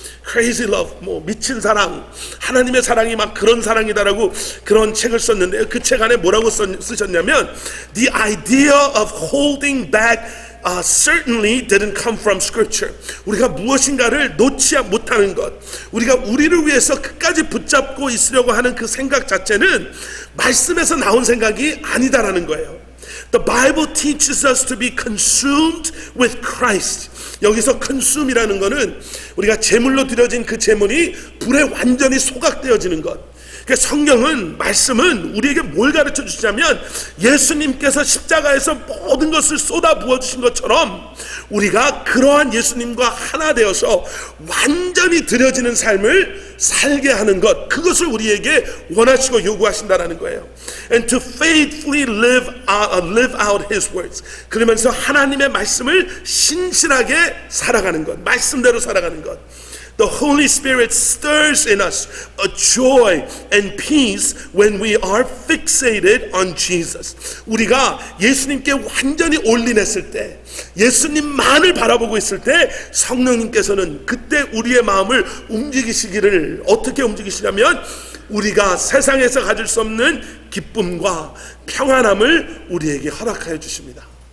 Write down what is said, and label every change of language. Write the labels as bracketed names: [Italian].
[Korean] Crazy Love, 뭐 미친 사랑, 하나님의 사랑이 막 그런 사랑이다라고 그런 책을 썼는데요, 그 책 안에 뭐라고 쓰셨냐면, [English] The idea of holding back certainly didn't come from scripture. [Korean] 우리가 무엇인가를 놓지 못하는 것, 우리가 우리를 위해서 끝까지 붙잡고 있으려고 하는 그 생각 자체는 말씀에서 나온 생각이 아니다라는 거예요. [English] The Bible teaches us to be consumed with Christ. [Korean] 여기서 consume이라는 거는 우리가 제물로 드려진 그 제물이 불에 완전히 소각되어지는 것. 그러니까 성경은, 말씀은 우리에게 뭘 가르쳐 주시냐면, 예수님께서 십자가에서 모든 것을 쏟아 부어 주신 것처럼 우리가 그러한 예수님과 하나 되어서 완전히 드려지는 삶을 살게 하는 것, 그것을 우리에게 원하시고 요구하신다라는 거예요. [English] And to faithfully live out His words. [Korean] 그러면서 하나님의 말씀을 신실하게 살아가는 것, 말씀대로 살아가는 것. [English] The Holy Spirit stirs in us a joy and peace when we are fixated on Jesus. [Korean] 우리가 예수님께 완전히 올인했을 때, 예수님만을 바라보고 있을 때, 성령님께서는 그때 우리의 마음을 움직이시기를, 어떻게 움직이시냐면, 우리가 세상에서 가질 수 없는 기쁨과 평안함을 우리에게 허락하여 주십니다.